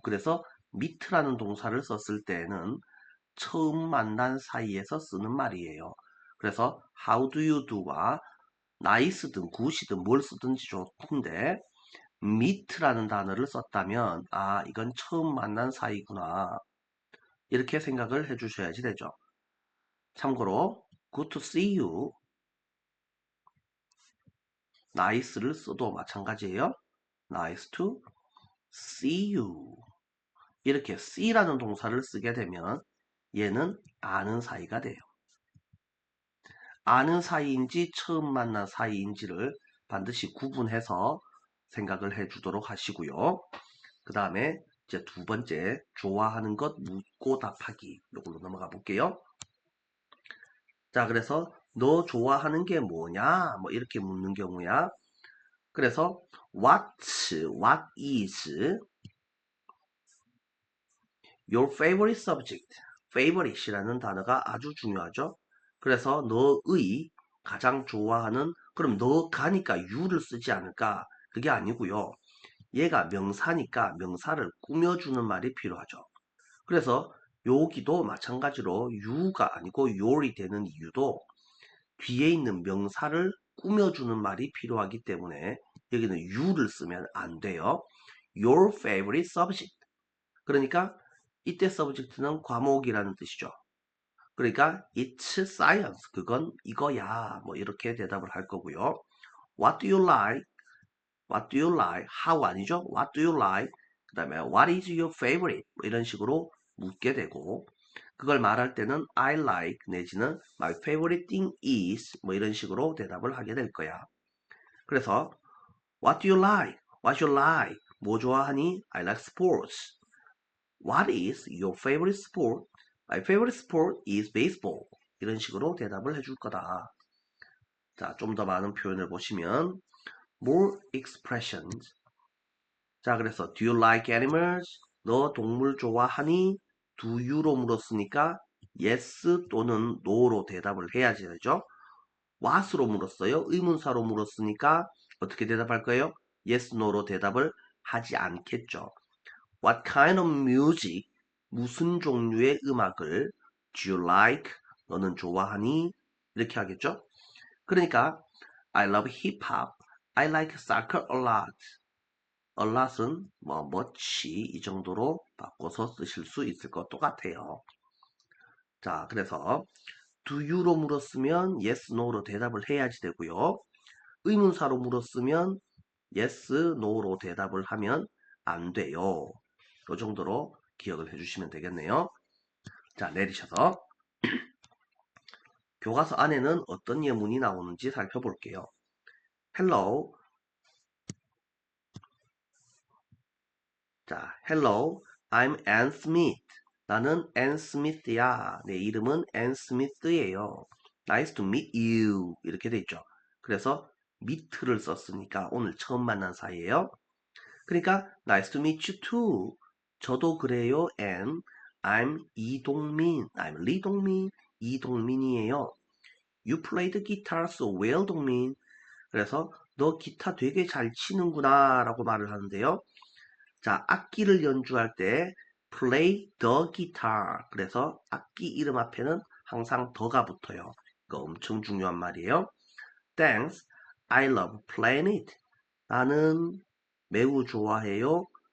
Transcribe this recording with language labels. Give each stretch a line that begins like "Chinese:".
Korean: 그래서 meet라는 동사를 썼을 때는 처음 만난 사이에서 쓰는 말이에요. 그래서
English: how do you do
Korean: 와 nice든 good이든 뭘 쓰든지 좋은데 meet라는 단어를 썼다면 아 이건 처음 만난 사이구나 이렇게 생각을 해주셔야지 되죠. 참고로
English: good to see you,
Korean: nice를 써도 마찬가지예요.
English: nice to see you.
Korean: 이렇게 see라는 동사를 쓰게 되면 얘는 아는 사이가 돼요. 아는 사이인지 처음 만난 사이인지를 반드시 구분해서 생각을 해 주도록 하시고요. 그 다음에 이제 두 번째, 좋아하는 것 묻고 답하기. 이걸로 넘어가 볼게요. 자, 그래서 너 좋아하는 게 뭐냐? 뭐 이렇게 묻는 경우야.
English: 그래서 what is your favorite subject?
Korean: favorite이라는 단어가 아주 중요하죠. 그래서 너의 가장 좋아하는 그럼 너가니까 you를 쓰지 않을까? 그게 아니고요. 얘가 명사니까 명사를 꾸며주는 말이 필요하죠. 그래서 여기도 마찬가지로 you가 아니고 your이 되는 이유도 뒤에 있는 명사를 꾸며주는 말이 필요하기 때문에 여기는 you를 쓰면 안 돼요.
English: Your favorite subject.
Korean: 그러니까 이때 subject는 과목이라는 뜻이죠.
English: 그러니까 it's science.
Korean: 그건 이거야. 뭐 이렇게 대답을 할 거고요.
English: What do you like? What do you like? How
Korean: 아니죠?
English: What do you like? 그 다음에 What is your favorite?
Korean: 뭐 이런 식으로 묻게 되고 그걸 말할 때는 I like 내지는
English: My favorite thing is
Korean: 뭐 이런 식으로 대답을 하게 될 거야.
English: 그래서 What do you like? What you like?
Korean: 뭐 좋아하니?
English: I like sports. What is your favorite sport? My favorite sport is baseball.
Korean: 이런 식으로 대답을 해줄 거다. 자, 좀 더 많은 표현을 보시면
English: more expressions. 자, 그래서 do you like animals?
Korean: 너 동물 좋아하니? do you로 물었으니까 yes 또는 no로 대답을 해야지 되죠. what으로 물었어요. 의문사로 물었으니까 어떻게 대답할 거예요?
English: yes, no로
Korean: 대답을 하지 않겠죠.
English: What kind of music?
Korean: 무슨 종류의 음악을
English: do you like?
Korean: 너는 좋아하니? 이렇게 하겠죠.
English: 그러니까 I love hip hop. I like soccer a lot.
Korean: a lot은 뭐 much 이 정도로 바꿔서 쓰실 수 있을 것도 같아요. 자, 그래서 do you로 물었으면 yes, no로 대답을 해야지 되고요. 의문사로 물었으면 yes, no로 대답을 하면 안 돼요. 이 정도로 기억을 해주시면 되겠네요. 자, 내리셔서 교과서 안에는 어떤 예문이 나오는지 살펴볼게요. Hello.
English: 자, Hello. I'm Ann Smith.
Korean: 나는 Ann Smith야. 내 이름은 Ann Smith예요.
English: Nice to meet you.
Korean: 이렇게 돼 있죠. 그래서 meet를 썼으니까 오늘 처음 만난 사이예요.
English: 그러니까 nice to meet you too.
Korean: 저도 그래요.
English: And I'm 이동민. I'm 리동민.
Korean: 이동민이에요.
English: You play the guitar so well, 동민.
Korean: 그래서 너 기타 되게 잘 치는구나 라고 말을 하는데요. 자, 악기를 연주할 때 play the guitar. 그래서 악기 이름 앞에는 항상 더가 붙어요. 이거 엄청 중요한 말이에요.
English: Thanks. I love playing it.
Korean: 나는 매우 좋아해요.